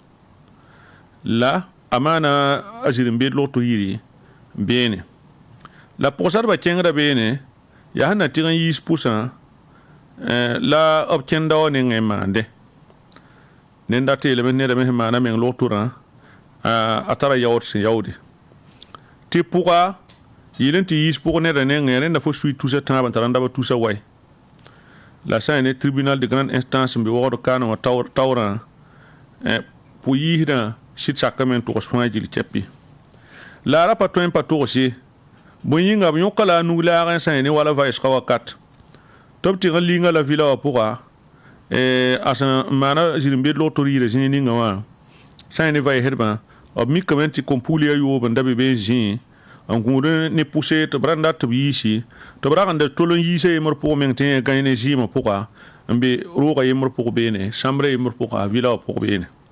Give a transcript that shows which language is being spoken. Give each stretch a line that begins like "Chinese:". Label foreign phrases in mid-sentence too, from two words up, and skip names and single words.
Mossi: la a maana a zir-n-bed log-to yiri beene la pʋgsdbã kẽngda beene yaa sẽn na tɩg n yiis pʋsã la b kẽnda wa nengẽ n maande nenda tɩ yeelame nedame sẽn maana meng log-torã a tara yaood sẽn yaoode tɩ pʋga yɩl n tɩ yiis pʋg neda nengẽ rẽnda fo sui tusa tãab n tara n daba tusa wai la sã ne tribunal de grande instance n be waood kaanẽ wã taoorã pʋ yiisdã sɩd sakame n togs fãa gil kɛpɩ la a ra pa tõe n pa togse bõe yĩnga b yõka la a nug laagẽ sã ne wala vaɩsga wakat tɩ b tɩg n linga la vila wã pʋga a sẽn maana zir-n-bed log-tor yɩɩra zĩig ninga wã sã ne vaɩsdbã b mikame tɩ kompuul ya yoob n da be be n zĩ n gũud ne pʋse tɩ b rãnda tɩ b yiisi tɩ b ragenda tol n yiisa yembr pʋg meng tɩ yẽ gãe ne zɩɩmã pʋga n be rooga yembr pʋg beene sãmbra yembr pʋga vila wã pʋg beene